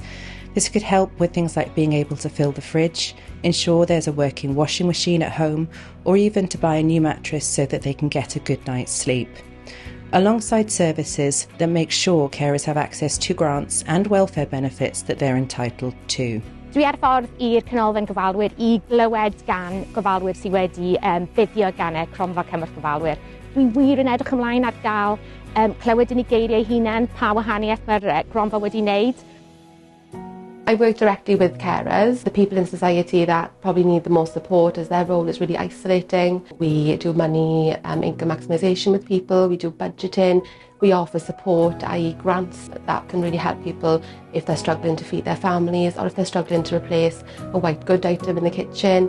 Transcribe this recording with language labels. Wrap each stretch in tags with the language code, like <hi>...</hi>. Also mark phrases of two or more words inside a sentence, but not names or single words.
<en>This could help with things like being able to fill the fridge, ensure there's a working washing machine at home, or even to buy a new mattress so that they can get a good night's sleep. Alongside services that make sure carers have access to grants and welfare benefits that they're entitled to.</en> <cy>Dwi ar ffordd i'r canolfan gofalwyr I glywed gan gofalwyr sydd wedi buddio gan Cronfa Cymorth Gofalwyr. Dwi wir yn edrych ymlaen at gael clywed yn ei geiriau hunain pa wahaniaeth mae'r Cronfa wedi wneud.</cy> <en>I work directly with carers, the people in society that probably need the most support as their role is really isolating. We do money income maximisation with people, we do budgeting, we offer support, i.e. grants that can really help people if they're struggling to feed their families or if they're struggling to replace a white good item in the kitchen.</en>